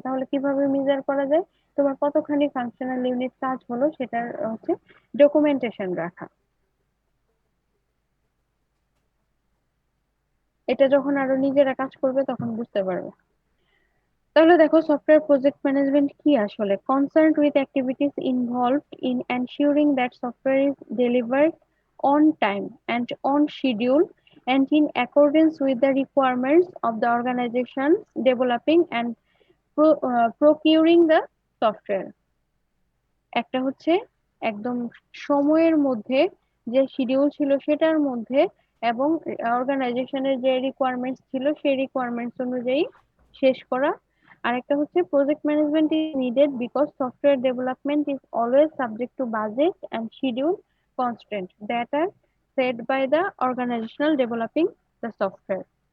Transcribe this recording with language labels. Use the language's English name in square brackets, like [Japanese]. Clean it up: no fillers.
[Bangla] তাহলে কিভাবে মেজার করা যায় তোমার কতখানি ফাংশনাল ইউনিট কাজ হলো, সেটার হচ্ছে ডকুমেন্টেশন রাখা। এটা যখন আরো নিজেরা কাজ করবে তখন বুঝতে পারবে। তাহলে দেখো, সফটওয়্যার প্রজেক্ট ম্যানেজমেন্ট কি আসলে? [English] Concern with activities involved in ensuring that software is delivered on time and on schedule and in accordance with the requirements of the organization developing and procuring the software। [Bangla] একটা হচ্ছে একদম সময়ের মধ্যে, যে schedule ছিল সেটার মধ্যে, এবং অর্গানাইজেশনের যে রিকোয়ারমেন্টস ছিল সেই রিকোয়ারমেন্টস অনুযায়ী শেষ করা। [English] আরেকটা হচ্ছে project management is needed because software development is always subject to budget and schedule constraint that are set by the organizational developing the software.